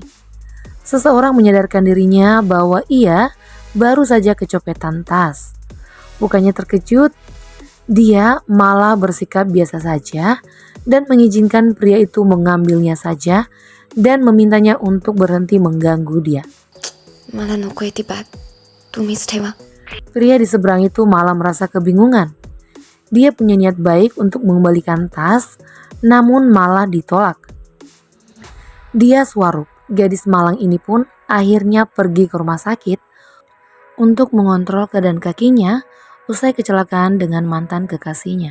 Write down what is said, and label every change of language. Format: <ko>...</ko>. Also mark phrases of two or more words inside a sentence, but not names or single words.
<id>Seseorang menyadarkan dirinya bahwa ia baru saja kecopetan tas. Bukannya terkejut, dia malah bersikap biasa saja dan mengizinkan pria itu mengambilnya saja dan memintanya untuk berhenti mengganggu dia.</id> <mr>मला नकोय ती बॅग, तुम्हीच ठेवा.</mr> <id>Pria di seberang itu malah merasa kebingungan. Dia punya niat baik untuk mengembalikan tas, namun malah ditolak. Dia suarup, gadis malang ini pun akhirnya pergi ke rumah sakit untuk mengontrol keadaan kakinya usai kecelakaan dengan mantan kekasihnya.</id>